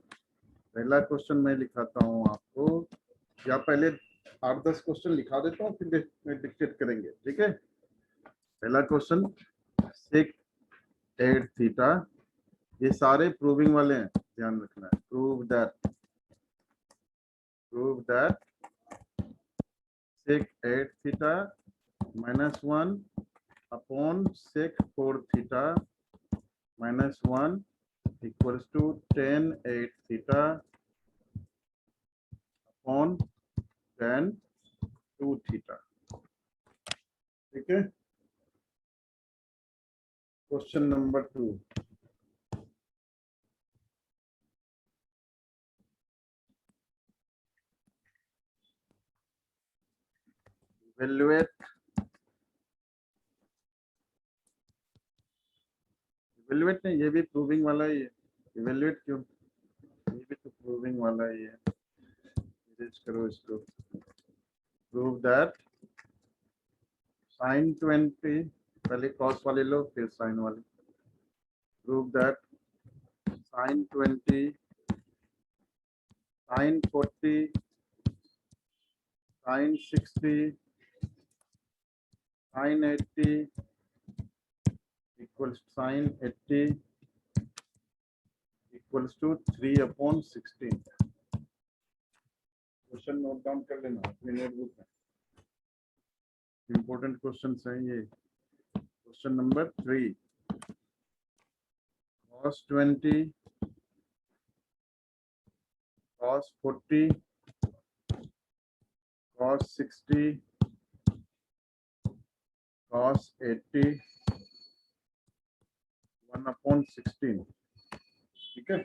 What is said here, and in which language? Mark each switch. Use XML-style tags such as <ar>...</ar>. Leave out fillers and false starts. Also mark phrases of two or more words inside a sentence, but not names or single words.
<hi>पहला क्वेश्चन मैं लिखाता हूँ आपको, या पहले 8-10 क्वेश्चन लिखा देता हूँ फिर डिक्टेट करेंगे, ठीक है। पहला क्वेश्चन,</hi> <en>sec 8 theta,</en> <hi>ये सारे प्रूविंग वाले हैं, ध्यान रखना है।</hi> <en>prove that sec 8 theta minus 1 upon sec 4 theta minus 1 equals to tan 8 theta upon tan 2 theta,</en> <hi>ठीक है।</hi> <en>question number 2,</en> <hi>इवेल्युएट नहीं, ये भी प्रूविंग वाला ही है। इवेल्युएट क्यों, ये भी तो प्रूविंग वाला ही है। इरेज करो इसको।</hi> <en>prove that sin 20,</en> <hi>पहले cos वाले लो फिर sin वाले।</hi> <en>prove that sin 20, sin 40, sin 60, sin 80 equals sin 80 equals to 3/16। question note down</en> <hi>कर लेना अपनी नोटबुक में,</hi> <en>important question</en> <hi>है ये।</hi> <en>question number 3, cos 20, cos 40, cos 60, cos 80 1/16,</en> <hi>ठीक है।</hi>